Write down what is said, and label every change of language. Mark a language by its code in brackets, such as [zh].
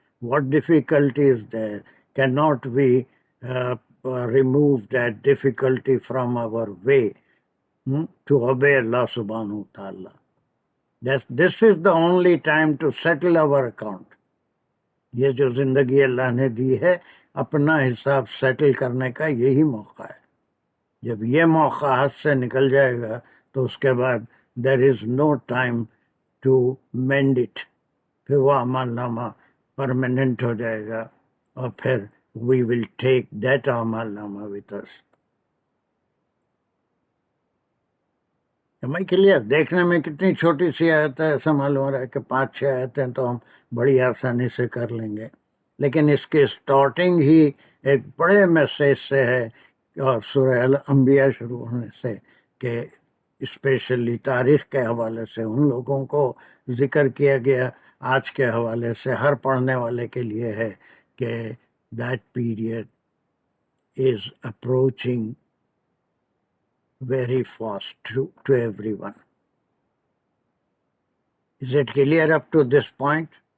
[en] What difficulty is there? Cannot we remove that difficulty from our way to obey Allah subhanahu wa ta'ala? This is the only time to settle our account. [ur] یہ جو زندگی اللہ نے دی ہے, اپنا حساب settle کرنے کا یہی موقع ہے. جب یہ موقع ہاتھ سے نکل جائے گا تو اس کے بعد [en] there is no time to mend it. [ur] پھر وہ اعمال نامہ پرماننٹ ہو جائے گا, اور پھر [en] we will take that [ur] اعمال نامہ [en] with us. [ur] ہمیں کلیئر دیکھنے میں کتنی چھوٹی سی آیت ہے, ایسا معلوم ہو رہا ہے کہ 5-6 آیتیں تو ہم بڑی آسانی سے کر لیں گے, لیکن اس کی سٹارٹنگ ہی ایک بڑے میسیج سے ہے, اور سورہ الانبیاء شروع ہونے سے, کہ اسپیشلی تاریخ کے حوالے سے ان لوگوں کو ذکر کیا گیا, آج کے حوالے سے ہر پڑھنے والے کے لیے ہے کہ [en] that period is approaching very fast to everyone. Is it clear up to this point?